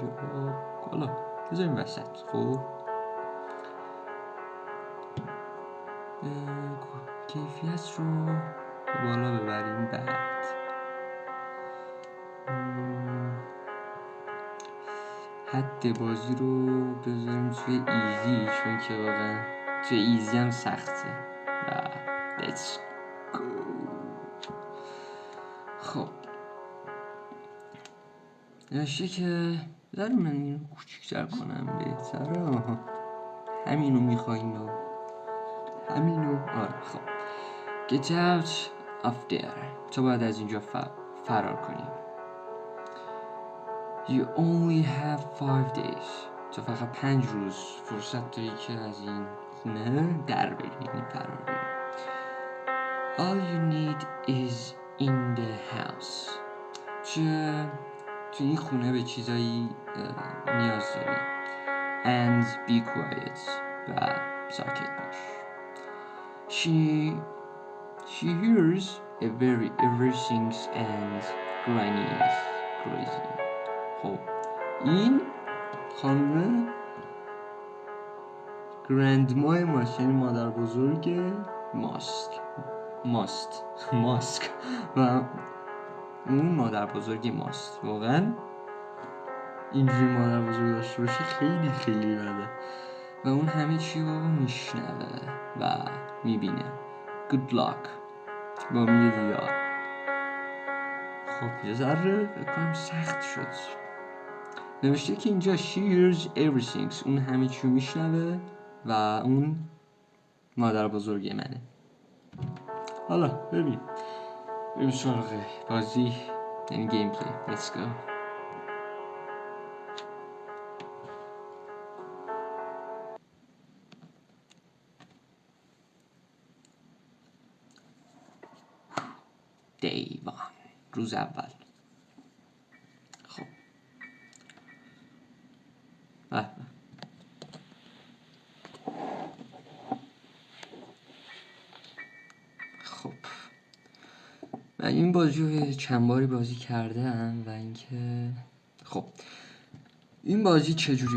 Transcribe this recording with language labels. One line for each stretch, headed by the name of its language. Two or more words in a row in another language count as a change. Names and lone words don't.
Persian: حالا بذاریم وسط. خب کیفیت رو بالا ببریم. بعد حد بازی رو بذاریم توی ایزی، چون که واقعا توی ایزی هم سخته و
English: let's go.
Persian: خب نشه که بذاریم من اینو کوچیک‌تر کنم بهتره. همینو میخواییم و همینو. آره خب
English: get out of there.
Persian: تو باید از اینجا فرار کنیم.
English: You only have 5 days.
Persian: تو فقط 5 روز فرصت داری که از این خونه در بری، یعنی فرار بری.
English: All you need is in the house.
Persian: تو این خونه به چیزایی نیاز داری.
English: And be quiet.
Persian: و ساکت باش.
English: She hears everything and Granny is crazy.
Persian: خب این خانومه گرندمای ماست، یعنی مادر بزرگ ماسک و اون مادر بزرگ ماست. واقعا اینجوری مادر بزرگ داشته باشی خیلی خیلی بده و اون همه چی رو میشنوه و میبینه.
English: Good luck.
Persian: با امید دیدار. خب یه ذره بکنم سخت شد. نوشته که اینجا
English: she hears everything.
Persian: اون همه چی رو میشنوه و اون مادر بزرگ منه. حالا بریم سراغ بازی یعنی
English: game play. Let's go. Day 1.
Persian: روز اول. خب خب من این بازی رو چند باری بازی کردم و اینکه خب این بازی چجوری.